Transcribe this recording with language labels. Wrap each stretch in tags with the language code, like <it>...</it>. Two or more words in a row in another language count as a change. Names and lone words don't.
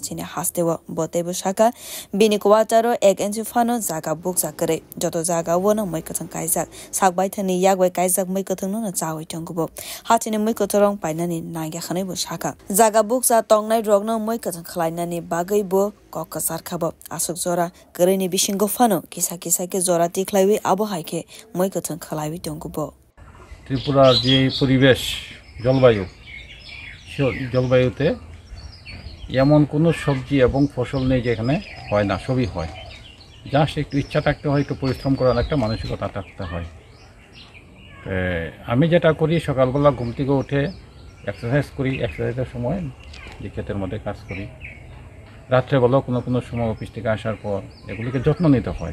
<trp>chine hastewa botebo saka bini kwataro 1 inch phano jaga bukja kare joto jaga wono mai kojong kaijak sakbai thani yagbai kaijak mai kojong no chawai tongbo hachine mai kojong painani nagya khanai bo saka jaga bukja tongnai rogno mai kojong khlainani bagai bo kokasar khabo asuk jora kareni bisingo phano kisa ke jora tiklaiwi abo haike mai kojong khlaiwi tongbo</trp> <bn>ত্রিপুরার যে পরিবেশ জলবায়ুতে এমন কোনো সবজি এবং ফসল নেই যেখানে হয় না, সবই হয়। জাস্ট একটু ইচ্ছা থাকতে হয়, একটু পরিশ্রম করার একটা মানসিকতা থাকতে হয়। আমি যেটা করি সকালবেলা ঘুম থেকে উঠে এক্সারসাইজ করি, এক্সারসাইজের সময় যে ক্ষেতের মধ্যে কাজ করি, রাত্রেবেলাও কোনো সময় অফিস থেকে আসার পর এগুলিকে যত্ন নিতে হয়।</bn>